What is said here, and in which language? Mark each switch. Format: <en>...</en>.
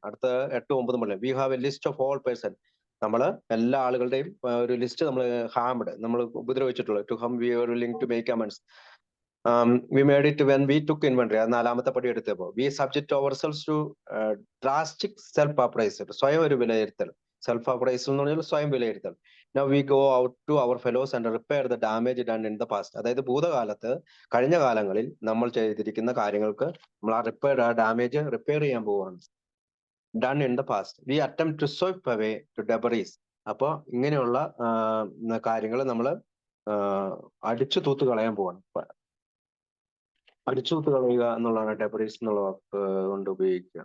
<ml>അടുത്ത 8, 9 പറയാം.</ml> <en>We have a list of all person.</en> <ml>നമ്മൾ എല്ലാ ആളുകളുടെയും ഒരു ലിസ്റ്റ് നമ്മൾ നമ്മൾ ഉപദ്രവിച്ചിട്ടുള്ളത്.</ml> <en>To whom we are willing to make amends. We made it when we took inventory.</en> <ml>അത് 4ാമത്തെ പടി എടുത്തപ്പോൾ</ml> <en>We subject ourselves to drastic self appraisal.</en> <ml>സ്വയം ഒരു വിലയിരുത്തൽ. സെൽഫ് അപ്രൈസൽ എന്ന് പറഞ്ഞാൽ സ്വയം വിലയിരുത്തൽ.</ml> <en>Now we go out to our fellows and repair the damage done in the past.</en> <ml>അതായത് ഭൂതകാലത്ത് കഴിഞ്ഞ കാലങ്ങളിൽ നമ്മൾ ചെയ്തിരിക്കുന്ന കാര്യങ്ങൾക്ക് നമ്മൾ ആ ഡാമേജ് റിപ്പയർ ചെയ്യാൻ പോവുകയാണ്.</ml> <en>Done in the past. We attempt to sweep away to debris.</en> <ml>അപ്പൊ ഇങ്ങനെയുള്ള കാര്യങ്ങൾ നമ്മൾ അടിച്ചു തൂത്ത് കളയാൻ പോവാണ്. അടിച്ചു തൂത്ത് കളയുക എന്നുള്ളതാണ് ഡെബറീസ് എന്നുള്ള വാക്ക് കൊണ്ട് ഉപയോഗിക്കുക.</ml>